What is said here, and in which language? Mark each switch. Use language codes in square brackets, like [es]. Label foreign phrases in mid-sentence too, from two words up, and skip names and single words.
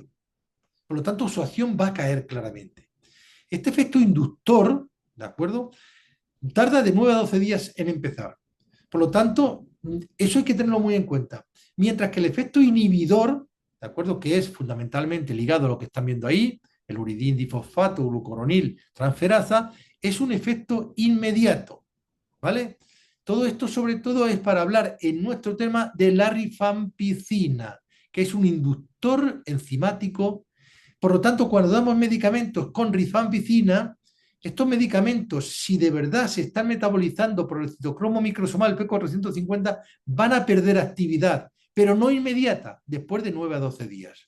[es] Por lo tanto, su acción va a caer claramente. Este efecto inductor, ¿de acuerdo? Tarda de 9 a 12 días en empezar. Por lo tanto, eso hay que tenerlo muy en cuenta. Mientras que el efecto inhibidor, ¿de acuerdo? Que es fundamentalmente ligado a lo que están viendo ahí, el uridín difosfato, glucoronil, transferasa, es un efecto inmediato, ¿vale? Todo esto sobre todo es para hablar en nuestro tema de la rifampicina, que es un inductor enzimático. Por lo tanto, cuando damos medicamentos con rifampicina, estos medicamentos, si de verdad se están metabolizando por el citocromo microsomal P450, van a perder actividad, pero no inmediata, después de 9 a 12 días.